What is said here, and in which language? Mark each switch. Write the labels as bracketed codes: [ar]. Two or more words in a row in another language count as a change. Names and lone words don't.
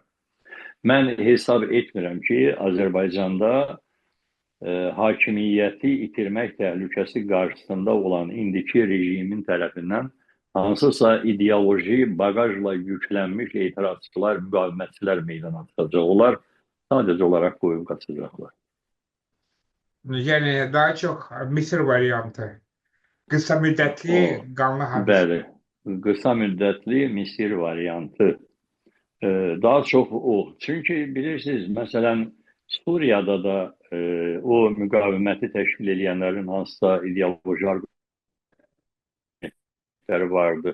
[az] Mən hesab etmirəm ki, Azərbaycanda hakimiyyəti itirmək təhlükəsi qarşısında olan indiki rejimin tərəfindən hansısa ideoloji bagajla yüklənmiş etirazçılar, müqavimətçilər meydana çıxacaq. Onlar sadəcə olaraq qoyub qaçacaqlar. [tr] Yani daha çok Mısır variantı. Kısa müddetli kanlı hapis. [az] Bəli, qısa müddətli Misir variantı. Daha çox o. Çünki bilirsiniz, məsələn, Suriyada da o müqaviməti təşkil edənlərin hansısa ideoloji arqumentləri vardı.